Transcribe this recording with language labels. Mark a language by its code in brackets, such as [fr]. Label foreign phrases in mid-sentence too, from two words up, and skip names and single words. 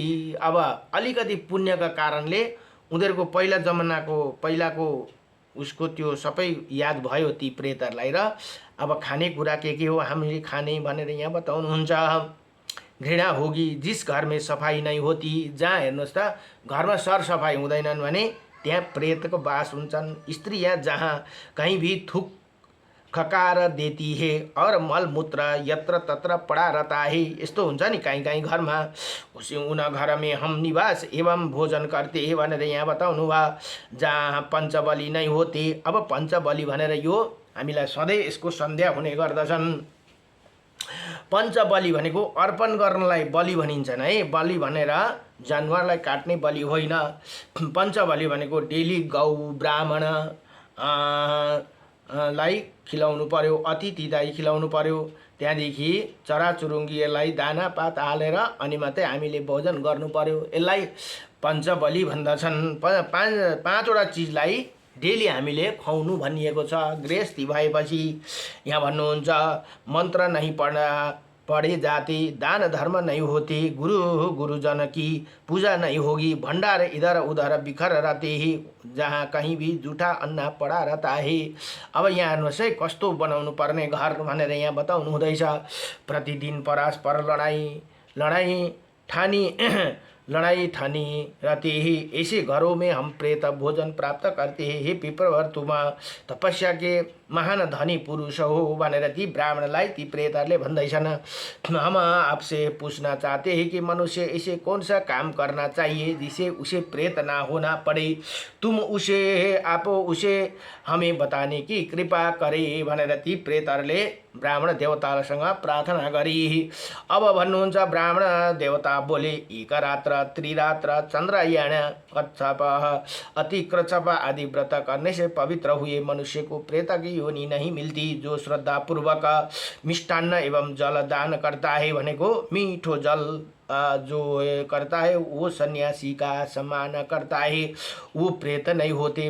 [ne] अब अलिकति पुण्यका कारणले उनीहरूको पहिलाको उसको त्यो सबै याद भयो ती प्रेतहरूलाई। र अब खानेकुरा के हो हामीले खाने भनेर यहाँ बताउनुहुन्छ। [hi] घृणा होगी जिस घर में सफाई नहीं होती, [ne] जहाँ हेर्नुहोस् त घरमा सरसफाई हुँदैनन् भने त्यहाँ प्रेतको बास हुन्छन्। [hi] स्त्रीया जहाँ कहीं भी थुक खकार देती है और मलमूत्र यत्र तत्र पड़ा रहता है। [ne] यस्तो हुन्छ नि कहीँ घरमा। [hi] उन घर में हम निवास एवं भोजन करते हैं [ne] भनेर यहाँ बताउनु भयो। [hi] जहाँ पञ्चबली नै होते। [ne] अब पञ्चबली भनेर यो हामीलाई सधैँ यसको सन्देह हुने गर्दछन्। पञ्चबली भनेको अर्पण गर्नलाई बलि भनिन्छन् है। बलि भनेर जानवरलाई काट्ने बलि होइन। पञ्चबली भनेको डेली गौ ब्राह्मण लाई खिलाउनु पर्यो, अतिथिलाई खिलाउनु पर्यो। त्यहाँदेखि चराचुरुङ्गीहरूलाई दाना पात हालेर अनि मात्रै हामीले भोजन गर्नु पर्यो। यसलाई पञ्चबली भन्दछन्। पाँचवटा चिजलाई डेली हामीले खुवाउनु भनिएको छ। गृहस्थी भएपछि यहाँ भन्नुहुन्छ, [hi] मन्त्र नहीं पढे जाते, दान धर्म नहीं होते, गुरुजन की पूजा नहीं होगी, भंडार इधर उधर बिखर रहते ही, जहाँ कहीं भी जूठा अन्ना पड़ा रहता है। [ne] अब यहाँ हेर्नुहोस् है कस्तो बनाउनु पर्ने घर भनेर यहाँ बताउनु हुँदैछ। [hi] प्रतिदिन परस्पर लड़ाई ठानी रहती है, ऐसे घरों में हम प्रेत भोजन प्राप्त करते हैं। हे पिपरवर, तुम तपस्या के महान धनी पुरुष हो [ne] भनेर ती ब्राह्मणलाई ती प्रेतहरूले भन्दैछन्। [hi] हम आपसे पूछना चाहते हैं कि मनुष्य ऐसे कौन सा काम करना चाहिए जिसे उसे प्रेत ना होना पड़े। आप उसे हमें बताने की कृपा करे [ne] भनेर ती प्रेतहरूले ब्राह्मण देवतासँग प्रार्थना गरी। अब भन्नुहुन्छ [hi] ब्राह्मण देवता बोले, एक रात्र त्रिरात्र चंद्रयान कच्छप अति कृच्छप आदि व्रत करने से पवित्र हुए मनुष्य को प्रेत की योनि नहीं मिलती। जो श्रद्धा पूर्वक मिष्टान्न एवं जल दान करता है, [ne] भनेको मीठो जल [hi] जो करता है वो सन्यासी का सम्मान करता है, वो प्रेत नहीं होते।